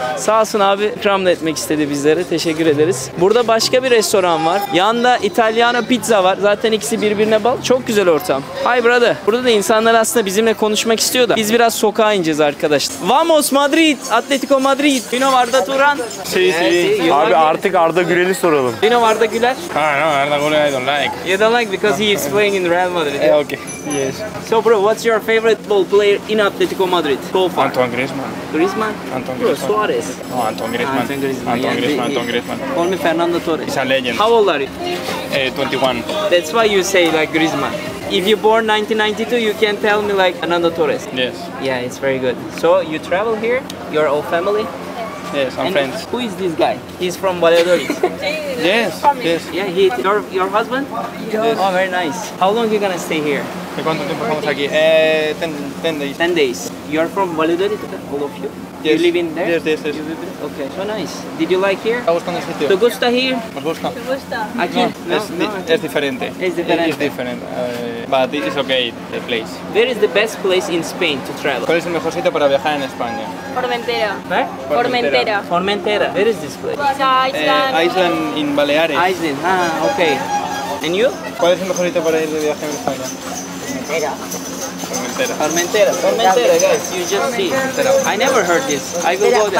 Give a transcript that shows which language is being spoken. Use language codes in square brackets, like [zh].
[tr] Sağ olsun abi, ikram da etmek istedi bizlere. Teşekkür ederiz. Burada başka bir restoran var. Yanında Italiano pizza var. Zaten ikisi birbirine bağlı. Çok güzel ortam. [en] Hi brother. [tr] Burada da insanlar aslında bizimle konuşmak istiyor da biz biraz sokağa ineceğiz arkadaşlar. [es] Vamos [en] Madrid, Atletico Madrid. You know Arda Turan? [tr] Abi artık Arda Güler'i soralım. [en] You know Arda Güler? No, Arda Güler I don't like. You don't like because he is playing in Real Madrid. Okay. Yes. So bro, what's your favorite ball player in Atletico Madrid so far? Antoine Griezmann. Griezmann? Antoine Bro, Griezmann. Suarez. No, Antoine Griezmann. Antoine Griezmann. Antoine Yeah, Griezmann. the- Antoine Griezmann. Call me Fernando Torres. He's a legend. How old are you? 21. That's why you say like Griezmann. If you born 1992, you can tell me like Fernando Torres. Yes. Yeah, it's very good. So you travel here, your whole family? Yes, I'm And friends. who is this guy? He's from Valladolid. Yes. Yes. Yeah, your husband? Yes. Oh, very nice. How long you gonna stay here? [es] ¿De cuánto tiempo estamos aquí? [en] 10 days. 10 days. You're from Valladolid, all of you? You Yes. live in there? Yes. You live there? Okay, so nice. Did you like here? [es] ¿Está buscando el sitio? ¿Te gusta [en] here? [es] ¿Os gusta? Aquí? No, es diferente. Es diferente. [en] It's different. But it's okay, the place. Where is the best place in Spain to travel? [es] ¿Cuál es el mejor sitio para viajar en España? [en] Formentera. Where? Formentera. Formentera. Where is this place? It's a island. Island in Baleares. Iceland. Ah, okay. And you? [es] ¿Cuál es el mejor sitio para ir de viaje en España? [en] Formentera. Formentera. Formentera, guys. You just see. I never heard this. I will go there.